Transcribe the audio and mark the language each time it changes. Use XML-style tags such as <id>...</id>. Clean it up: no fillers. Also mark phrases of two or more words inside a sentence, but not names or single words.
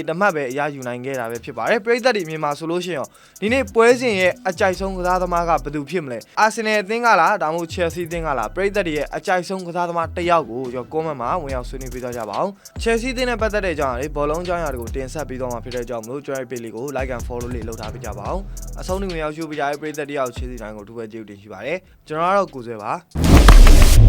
<my>တ်ပဲအရယူနိုင်ခဲ့တာပဲဖြစ်ပါတယ်ပရိသတ်တွေအမြင်မှာဆိုလို့ရှိရင်ဒီနေ့ပွဲစဉ်ရဲ့အကြိုက်ဆုံးကစားသမားကဘယ်သူဖြစ်မလဲအာဆင်နယ်အသင်းကလားဒါမှမဟုတ်ချယ်ဆီအသင်းကလားပရိသတ်တွေရဲ့အကြိုက်ဆုံးကစားသမားတစ်ယောက်ကိုကျွန်တော်ကွန်မန့်မှာဝင်ရောက်ဆွေးနွေးပေးကြပါအောင်ချယ်ဆီအသင်းနဲ့ပတ်သက်တဲ့အကြောင်းအရာဘောလုံးအကြောင်းအရာတွေကိုတင်ဆက်ပေးသွားမှာဖြစ်တဲ့အကြောင်းမလို့ကျွန်တော် page လေးကို</my> <en>like and follow</en> <my>လေးလုပ်ထားပေးကြပါအောင်အဆုံးထိဝင်ရောက်ရှုပေးကြတဲ့ပရိသတ်တယောက်ချယ်ဆီတိုင်းကိုအထူးပဲကျေးဇူးတင်ရှိပါတယ်ကျွန်တော်ကတော့ကိုဆွဲပါ</my>